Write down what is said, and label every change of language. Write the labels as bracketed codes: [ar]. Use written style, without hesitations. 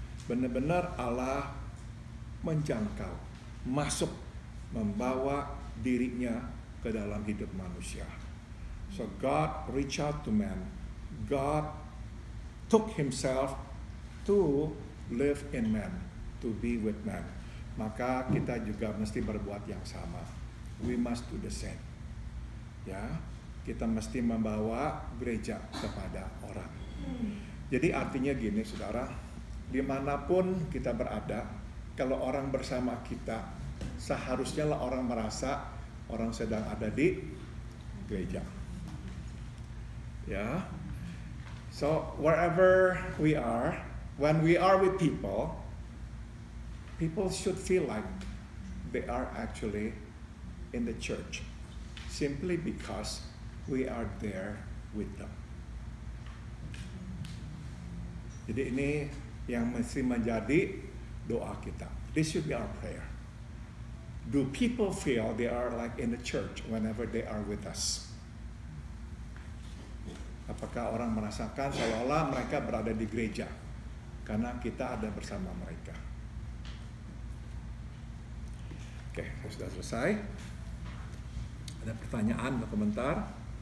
[id] Benar-benar Allah menjangkau, masuk, membawa dirinya ke dalam hidup manusia. [en] So God reach out to man. God took himself to live in man, to be with man. [id] Maka kita juga mesti berbuat yang sama. [en] We must do the same. [id] Ya, kita mesti membawa gereja kepada orang. Jadi artinya gini saudara, dimanapun kita berada, kalau orang bersama kita, seharusnya lah orang merasa orang sedang ada di gereja. [en] Ya, so wherever we are, when we are with people, people should feel like they are actually in the church, simply because we are there with them. [id] Jadi ini yang mesti menjadi doa kita. [en] This should be our prayer. Do people feel they are like in the church whenever they are with us? [id] Apakah orang merasakan seolah-olah mereka berada di gereja karena kita ada bersama mereka? Oke, sudah selesai. Ada pertanyaan atau komentar?